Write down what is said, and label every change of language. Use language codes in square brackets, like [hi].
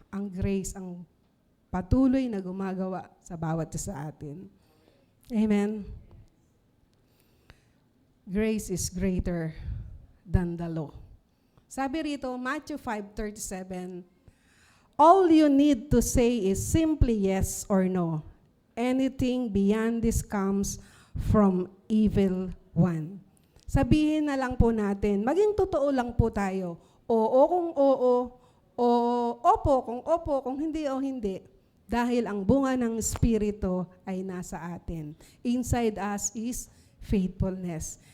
[tl] Ang grace, ang patuloy na gumagawa sa bawat isa sa atin. Amen. [en] Grace is greater than the law. [tl] Sabi rito, [en] Matthew 5:37, all you need to say is simply yes or no. Anything beyond this comes from evil one. [tl] Sabihin na lang po natin, maging totoo lang po tayo. Oo kung oo, o opo kung opo, kung hindi o hindi. Dahil ang bunga ng Espiritu ay nasa atin. [en] Inside us is faithfulness.